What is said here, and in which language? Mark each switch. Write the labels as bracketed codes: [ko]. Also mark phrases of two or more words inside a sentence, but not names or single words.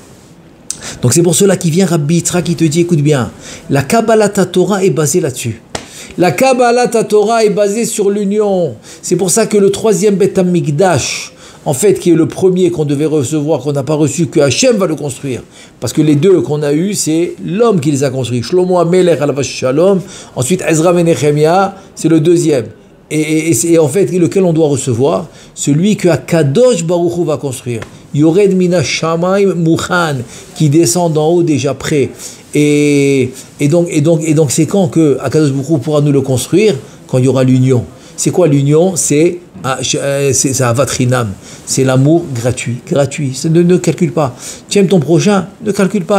[fr] Donc c'est pour cela qu'il vient Rabbi Yitzhak qui te dit, écoute bien, la [he] קבלת תורה [fr] est basée là-dessus. La [he] קבלת תורה [fr] est basée sur l'union. C'est pour ça que le troisième [he] בית המקדש, [fr] en fait, qui est le premier qu'on devait recevoir, qu'on n'a pas reçu, que Hachem va le construire. Parce que les deux qu'on a eus, c'est l'homme qui les a construits. [he] שלמה המלך עליו השלום. [fr] Ensuite, Ezra ben Nehemia, c'est le deuxième. Et en fait, lequel on doit recevoir? Celui que [he] הקדוש ברוך הוא [fr] va construire. [he] יורד מן השמים מוכן, [fr] qui descend d'en haut déjà prêt. Et donc c'est quand que [he] הקדוש ברוך הוא [fr] pourra nous le construire? Quand il y aura l'union. C'est quoi l'union? C'est [he] אהבת חינם. [fr] C'est l'amour gratuit. Ne calcule pas. Tu aimes ton prochain? Ne calcule pas.